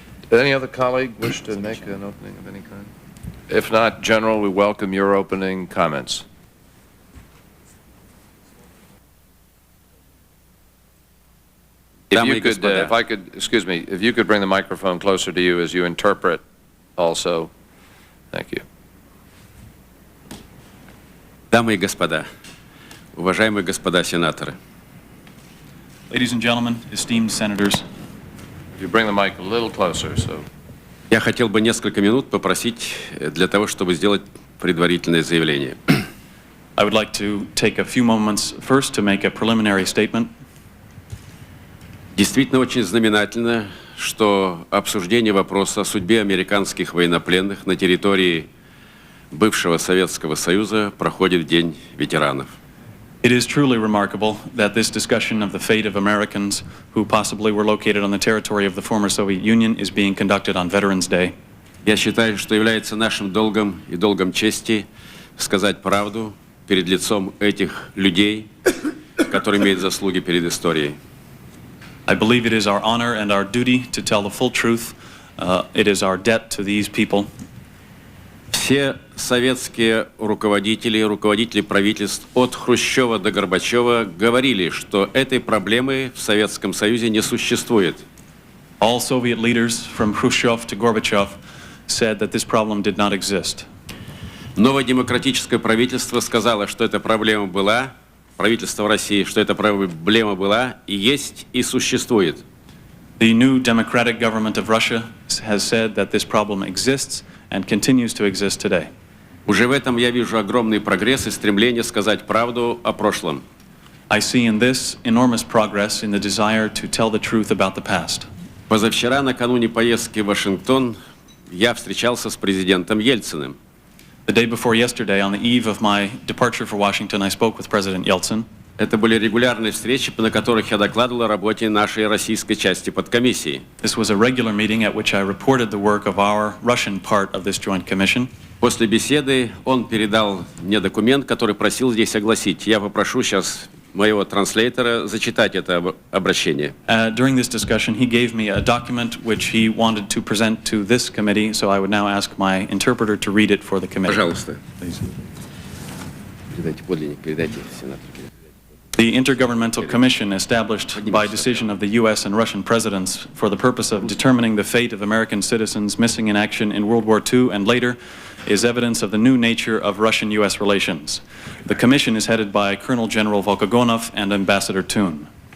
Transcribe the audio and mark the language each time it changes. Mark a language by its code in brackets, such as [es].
[en] Does any other colleague wish to make an opening of any kind? If not, General, we welcome your opening comments. If you could, if you could bring the microphone closer to you as you interpret also. Thank you. [ru] Дамы и господа, уважаемые господа сенаторы. [en] Ladies and gentlemen, esteemed senators. If you bring the mic a little closer, so. [ru] Я хотел бы несколько минут попросить для того, чтобы сделать предварительное заявление. [en] I would like to take a few moments first to make a preliminary statement. [ru] Действительно очень знаменательно, что обсуждение вопроса о судьбе американских военнопленных на территории бывшего Советского Союза проходит в День ветеранов. [en] It is truly remarkable that this discussion of the fate of Americans who possibly were located on the territory of the former Soviet Union is being conducted on Veterans Day. [ru] Я считаю, что является нашим долгом и долгом чести сказать правду перед лицом этих людей, которые имеют заслуги перед историей. [en] I believe it is our honor and our duty to tell the full truth. It is our debt to these people. [ru] Все советские руководители правительств от Хрущева до Горбачева говорили, что этой проблемы в Советском Союзе не существует. [en] All Soviet leaders from Khrushchev to Gorbachev said that this problem did not exist. [ru] Новое демократическое правительство сказало, что эта проблема была, правительство России, что эта проблема была и есть и существует. [en] The new democratic government of Russia has said that this problem exists and continues to exist today. [ru] Уже в этом я вижу огромный прогресс и стремление сказать правду о прошлом. [en] I see in this enormous progress in the desire to tell the truth about the past. [ru] Позавчера, накануне поездки в Вашингтон, я встречался с президентом Ельциным. [en] The day before yesterday, on the eve of my departure for Washington, I spoke with President Yeltsin. [ru] Это были регулярные встречи, на которых я докладывал о работе нашей российской части подкомиссии. [en] This was a regular meeting at which I reported the work of our Russian part of this Joint Commission. [ru] После беседы он передал мне документ, который просил здесь огласить. Я попрошу сейчас моего транслейтера зачитать это обращение. [en] During this discussion, he gave me a document which he wanted to present to this committee, so I would now ask my interpreter to read it for the committee. [ru] Пожалуйста. [en] Please. [ru] Передайте подлинник, передайте сенатору. [en] The Intergovernmental Commission established by decision of the U.S. and Russian presidents for the purpose of determining the fate of American citizens missing in action in World War II and later is evidence of the new nature of Russian-U.S. relations. The Commission is headed by Colonel General Volkogonov and Ambassador Toon.